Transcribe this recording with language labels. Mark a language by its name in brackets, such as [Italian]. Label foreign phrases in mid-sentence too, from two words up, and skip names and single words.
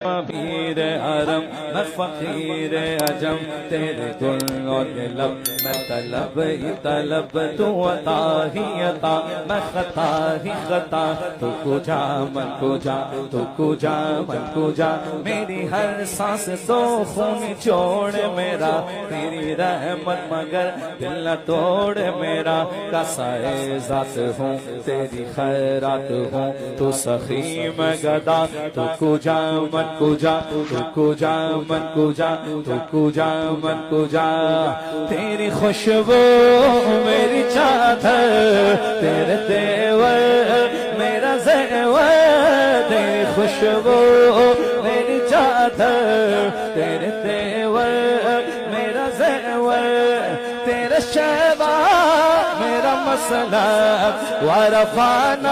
[Urdu] امیر حرم میں فقیر عجم تیرے گل اور لب میں طلب ہی طلب تو عطا ہی عطا میں خطا ہی خطا [Persian] تو کجا من کجا تو کجا من کجا [Urdu] میری ہر سانس تو خون چھوڑ میرا تیری رحمت مگر دل نہ توڑ میرا کسائے ذات ہوں تیری خیرات ہوں تو سخی میں گدا [Persian] تو کجا من کجا تو کجا من کجا تو کجا من کجا [Urdu] تیری خوشبو میری چادر تیرے دیور میرا زیور تیری خوشبو میری چادر تیرے دیور میرا زیور تیرے شیبہ میرا مسلک ورفعنا